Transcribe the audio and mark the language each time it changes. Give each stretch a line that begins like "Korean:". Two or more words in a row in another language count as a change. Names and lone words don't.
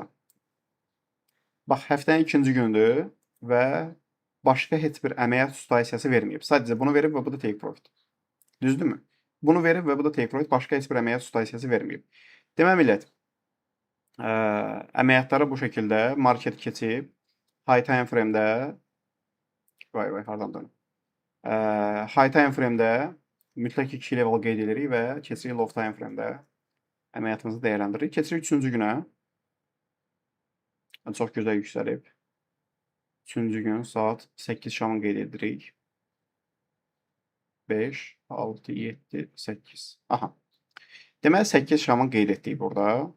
Azerbaijani: Bax, həftənin ikinci gündür və başqa heç bir əməliyyat situasiyası verməyib. Sadəcə bunu verib və bu da
English: take profit.
Azerbaijani: Düzdürmü? Bunu verib və bu da
English: take profit,
Azerbaijani: başqa heç bir əməliyyat situasiyası verməyib. Deməli, millət, əməliyyatları bu şəkildə market keçib,
English: high time frame-
Azerbaijani: də hardan dönüm?
English: High time frame-
Azerbaijani: də mütləq 2 level qeyd edirik və keçirik
English: low time frame-
Azerbaijani: də əməliyyatımızı dəyərləndiririk. Keçirik 3-cü günə. Çox gözəl yüksəlib. 3-cü gün saat 8 şamı qeyd edirik. 5, 6, 7, 8. Aha. Deməli, 8 şamı qeyd etdik burada.